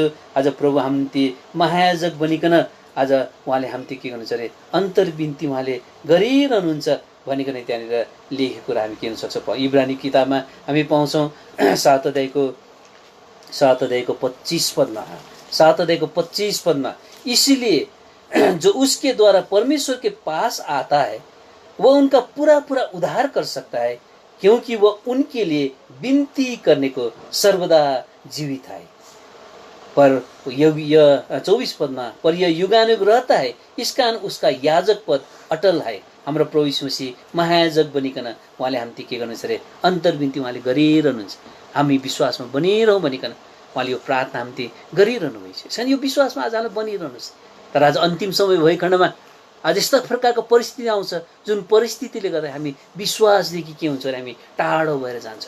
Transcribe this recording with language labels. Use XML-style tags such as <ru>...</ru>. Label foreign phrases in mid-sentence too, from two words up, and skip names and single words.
<ne>आज प्रभु हामी निम्ति महायाजक बनिकन आज उहाँले हामी के गर्नुहुन्छ अरे अन्तर्विन्ती उहाँले गरिरहनुहुन्छ भनिकन त्यहाँनिर लेखेको कुरा हामी के हुन सक्छौँ। इब्रानी किताबमा हामी पाउँछौँ 7 अध्यायको 25 पदमा, 7 अध्यायको 25 पदमा,</ne> <hi>इसीलिए जो उसके द्वारा परमेश्वर के पास आता है वह उनका पूरा पूरा उद्धार कर सकता है, क्योंकि वह उनके लिए विनती करने को सर्वदा जीवित है। पर यह 24 पदमा, पर यह युगानुग रहता है, इस कारण उसका याजक पद अटल है।</hi> <ne>हाम्रो प्रभु यीशु मसीह महायाजक बनिकन उहाँले हामी के गर्नुहुन्छ अरे अन्तर्विन्ती उहाँले गरिरहनुहुन्छ। हामी विश्वासमा बनिरहौँ भनिकन उहाँले यो प्रार्थना हामी गरिरहनु भएको छ। यो विश्वासमा आज हामीलाई बनिरहनुहोस्। तर आज अन्तिम समय भएको खण्डमा आज यस्ता प्रकारको परिस्थिति आउँछ जुन परिस्थितिले गर्दा हामी विश्वासदेखि के हुन्छ अरे हामी टाढो भएर जान्छ अरे।</ne>